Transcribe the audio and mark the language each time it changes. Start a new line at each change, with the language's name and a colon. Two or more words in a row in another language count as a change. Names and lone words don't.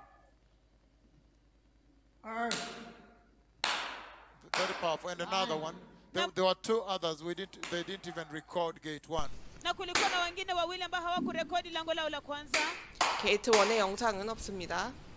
English: Very powerful. And another one. There were two others. They didn't even record gate 1.
Swahili: Na kulikuwa na wengine wawili ambao hawakurekodi lango lao la kwanza.
Korean: 게이트 1의 영상은 없습니다.